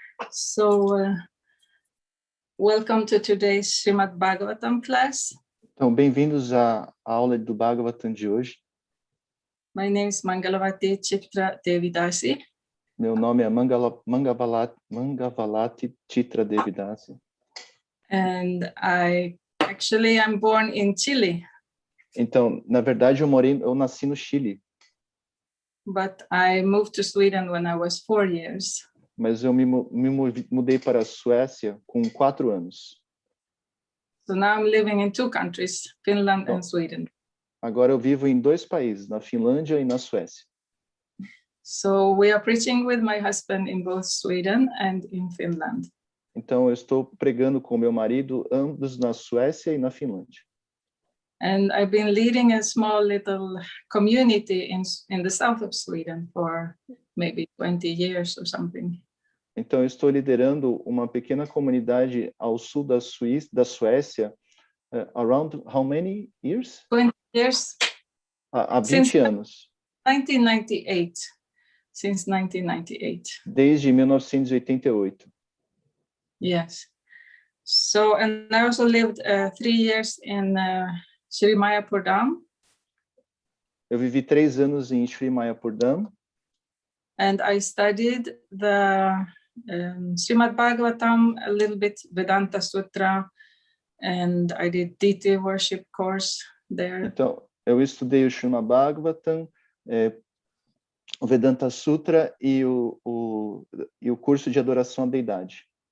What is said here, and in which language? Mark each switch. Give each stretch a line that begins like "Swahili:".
English: So, welcome to today's Srimad Bhagavatam class.
Portuguese: Então, bem-vindos à aula do Bhagavatam de hoje.
English: My name is Mangalavati Citra Devi Dasi.
Portuguese: Meu nome é Mangavalati Citra Devi Dasi.
English: And I'm born in Chile.
Portuguese: Então, na verdade, eu nasci no Chile.
English: But I moved to Sweden when I was 4 years.
Portuguese: Mas eu me mudei para a Suécia com 4 anos.
English: So now I'm living in 2 countries, Finland and Sweden.
Portuguese: Agora eu vivo em 2 países, na Finlândia e na Suécia.
English: So we are preaching with my husband in both Sweden and in Finland.
Portuguese: Então eu estou pregando com meu marido ambos na Suécia e na Finlândia.
English: And I've been leading a small little community in the south of Sweden for maybe 20 years or something.
Portuguese: Então eu estou liderando uma pequena comunidade ao sul da Suécia,
English: around how many years? 20 years.
Portuguese: Há 20 anos.
English: 1998. Since 1998.
Portuguese: Desde 1988.
English: Yes. So, and I also lived 3 years in Sri Mayapur Dham.
Portuguese: Eu vivi 3 anos em Sri Mayapur Dham.
English: And I studied the Srimad Bhagavatam, a little bit Vedanta Sutra, and I did deity worship course there.
Portuguese: Então, eu estudei o Srimad Bhagavatam, o Vedanta Sutra e o curso de adoração à deidade.